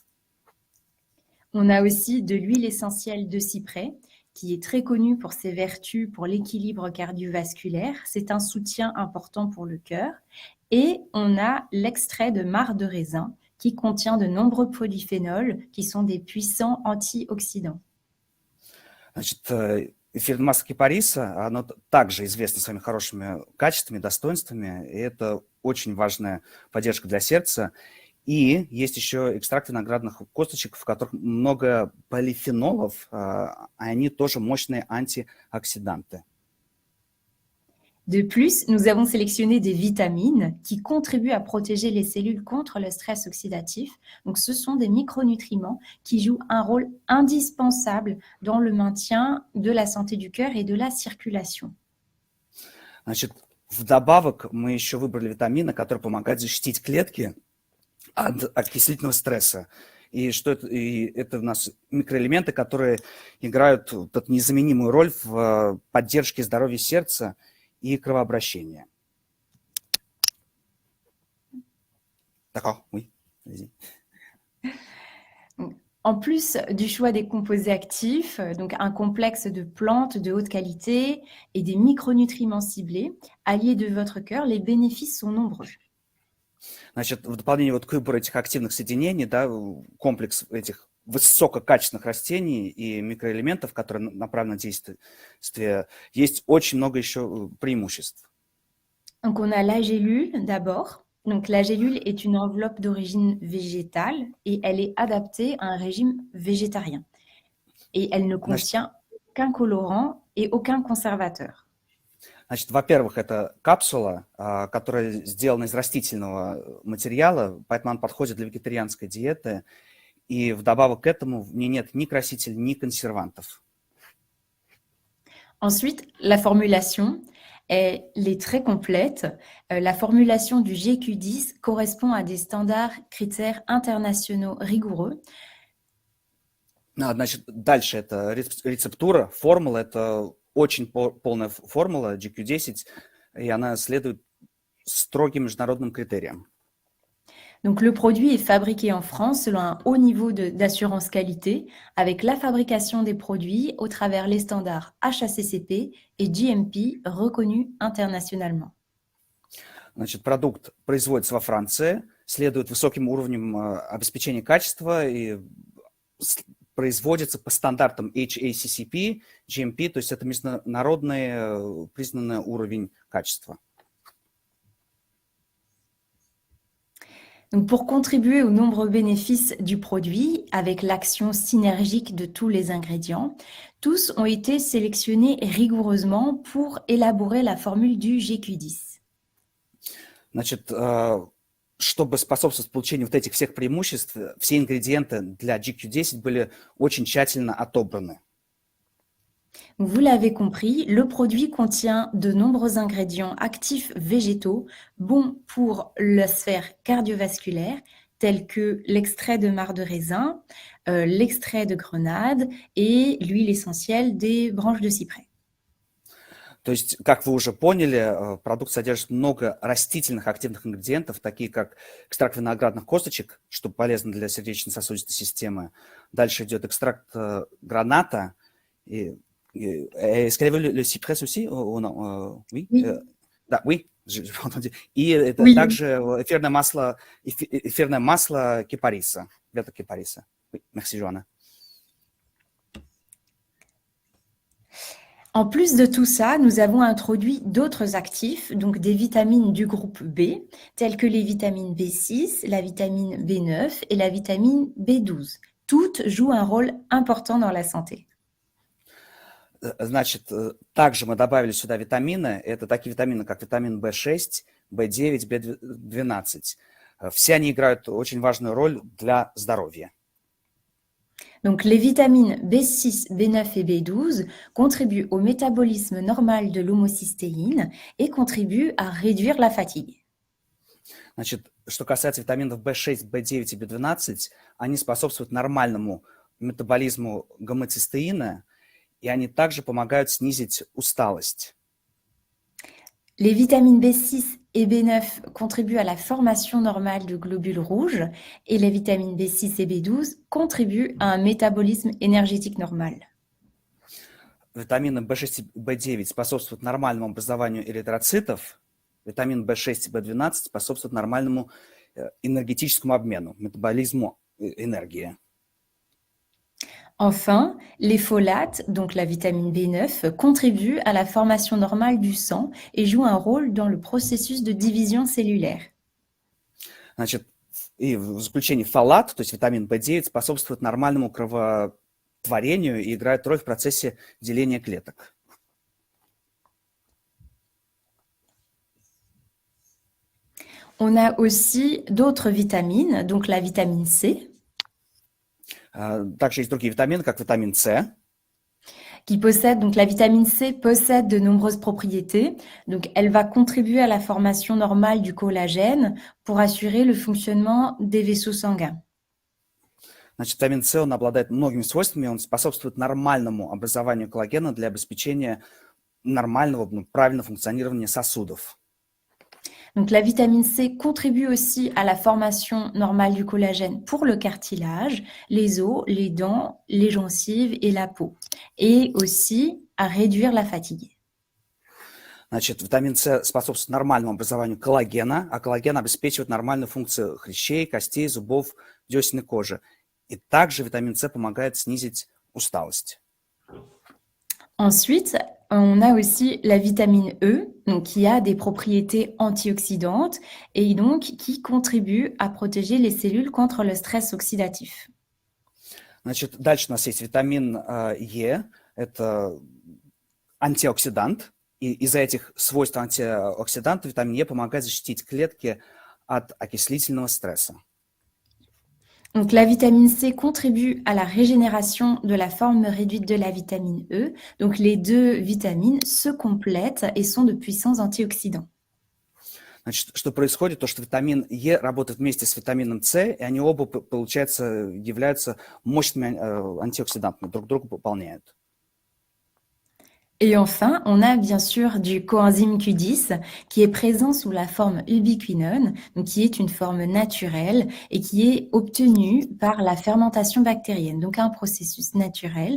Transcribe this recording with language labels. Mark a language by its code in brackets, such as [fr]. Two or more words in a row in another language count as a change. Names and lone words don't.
[fr] On a aussi de l'huile essentielle de cyprès, qui est très connue pour ses vertus pour l'équilibre cardiovasculaire. C'est un soutien important pour le cœur. Et on a l'extrait de marc de raisin, qui contient de nombreux polyphénols, qui sont des puissants antioxydants. [ru] Значит, эфирное масло кипариса, оно также известно своими хорошими качествами, достоинствами, и это очень важная поддержка для сердца. И есть еще экстракты виноградных косточек, в которых много полифенолов, а они тоже мощные антиоксиданты. [fr] De plus, nous avons sélectionné des vitamines qui contribuent à protéger les cellules contre le stress oxydatif. Donc, ce sont des micronutriments qui jouent un rôle indispensable dans le maintien de la santé du cœur et de la circulation. [ru] Значит, вдобавок мы еще выбрали витамины, которые помогают защитить клетки от окислительного стресса. И что это? И это у нас микроэлементы, которые играют незаменимую роль в поддержке здоровья сердца и кровообращения. [fr] D'accord, oui, vas-y. En plus du choix des composés actifs, donc un complexe de plantes de haute qualité et des micronutriments ciblés, alliés de votre cœur, les bénéfices sont nombreux. [ru] Значит, в дополнение вот к выбору этих активных соединений, да, комплекс этих высококачественных растений и микроэлементов, которые направлены на действие, есть очень много еще преимуществ. [fr] Donc on a la gélule d'abord. Donc la gélule est une enveloppe d'origine végétale et elle est adaptée à un régime végétarien. Et elle ne contient aucun colorant et aucun conservateur. [ru] Значит, во-первых, это капсула, которая сделана из растительного материала, поэтому она подходит для вегетарианской диеты. И вдобавок к этому в ней нет ни красителей, ни консервантов. [fr] Ensuite, la formulation, elle est très complète. La formulation du GQ10 correspond à des standards critères internationaux rigoureux. [ru] Значит, дальше это рецептура, формула, это очень полная формула GQ10, и она следует строгим международным критериям. [fr] Donc, le produit est fabriqué en France selon un haut niveau d'assurance qualité, avec la fabrication des produits au travers les standards HACCP et GMP reconnus internationalement. [ru] Значит, продукт производится во Франции, следует высоким уровням обеспечения качества и производится по стандартам HACCP, GMP, то есть это международный признанный уровень качества. [fr] Donc, pour contribuer aux nombreux bénéfices du produit, avec l'action synergique de tous les ingrédients, tous ont été sélectionnés rigoureusement pour élaborer la formule du GQ10. [ru] Значит, чтобы способствовать получению вот этих всех преимуществ, все ингредиенты для GQ10 были очень тщательно отобраны. [fr] Vous l'avez compris, le produit contient de nombreux ingrédients actifs végétaux bons pour la sphère cardiovasculaire, tels que l'extrait de marc de raisin, l'extrait de grenade et l'huile essentielle des branches de cyprès. [ru] То есть, как вы уже поняли, продукт содержит много растительных активных ингредиентов, такие как экстракт виноградных косточек, что полезно для сердечно-сосудистой системы. Дальше идет экстракт граната. [fr] Est-ce qu'il y avait le cyprès aussi? Oui. Oui. Да, oui. J'ai entendu. [ru] И это [fr] Oui. [ru] также эфирное масло кипариса, веток кипариса. [fr] Oui. Merci, Joanna. En plus de tout ça, nous avons introduit d'autres actifs, donc des vitamines du groupe B, telles que les vitamines B6, la vitamine B9 et la vitamine B12. Toutes jouent un rôle important dans la santé. [ru] Значит, также мы добавили сюда витамины. Это такие витамины, как витамин В6, В9, В12. Все они играют очень важную роль для здоровья. [fr] Donc, les vitamines B6, B9 et B12 contribuent au métabolisme normal de l'homocystéine et contribuent à réduire la fatigue. [ru] Значит, что касается витаминов В6, В9 и B12, они способствуют нормальному метаболизму гомоцистеина, и они также помогают снизить усталость. [fr] Les vitamines B6 et B9 contribuent à la formation normale de globules rouges et les vitamines B6 et B12 contribuent à un métabolisme énergétique normal. [ru] Витамины В6 и В9 способствуют нормальному образованию эритроцитов. Витамин В6 и В12 способствуют нормальному энергетическому обмену, [fr] métabolisme énergie. Enfin, les folates, donc la vitamine B9, contribuent à la formation normale du sang et jouent un rôle dans le processus de division cellulaire. [ru] Значит, и в заключение фолат, то есть витамин В9, способствует нормальному кровотворению и играет роль в процессе деления клеток. [fr] On a aussi d'autres vitamines, donc la vitamine C, [ru] Также есть другие витамины, как витамин С. [fr] donc la vitamine C possède de nombreuses propriétés. Donc, elle va contribuer à la formation normale du collagène pour assurer le fonctionnement des vaisseaux sanguins. [ru] Значит, витамин С, он обладает многими свойствами, он способствует нормальному образованию коллагена для обеспечения нормального, правильного функционирования сосудов. [fr] Donc, la vitamine C contribue aussi à la formation normale du collagène pour le cartilage, les os, les dents, les gencives et la peau, et aussi à réduire la fatigue. [ru] Значит, витамин С способствует нормальному образованию коллагена, а коллаген обеспечивает нормальную функцию хрящей, костей, зубов, десен и кожи. И также витамин С помогает снизить усталость. [fr] Ensuite, on a aussi la vitamine E, donc qui a des propriétés antioxydantes et donc qui contribue à protéger les cellules contre le stress oxydatif. [ru] Значит, дальше у нас есть витамин Е, это антиоксидант, и из-за этих свойств антиоксиданта витамин Е помогает защитить клетки от окислительного стресса. [fr] Donc, la vitamine C contribue à la régénération de la forme réduite de la vitamine E. Donc, les deux vitamines se complètent et sont de puissants antioxydants. [ru] Значит, что происходит? То, что витамин Е работает вместе с витамином С, и они оба, получается, являются мощными антиоксидантами, друг друга пополняют. [fr] Et enfin, on a bien sûr du coenzyme Q10 qui est présent sous la forme ubiquinone, donc qui est une forme naturelle et qui est obtenue par la fermentation bactérienne, donc un processus naturel.